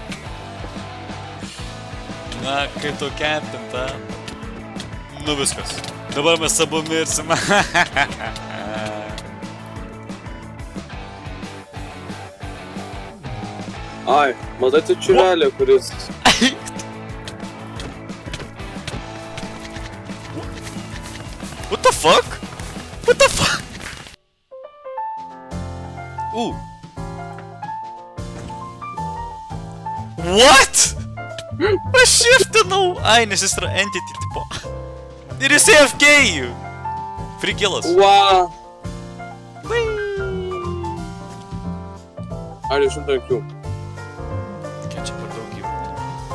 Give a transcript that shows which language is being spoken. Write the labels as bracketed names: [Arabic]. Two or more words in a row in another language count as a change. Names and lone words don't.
[Lithuanian] Na, kai tu kempinta. Nu viskas. Dabar mes abu mirsim. Ai, matai tu čiurelį, kuris... [English] What the fuck? What? [Lithuanian] Aš shiftinau! Ai, nes jis yra entity tipo. Ir jis AFK! Free killas. Wow! Ar iš 100 IQ? Kiek čia per daug gyvenau?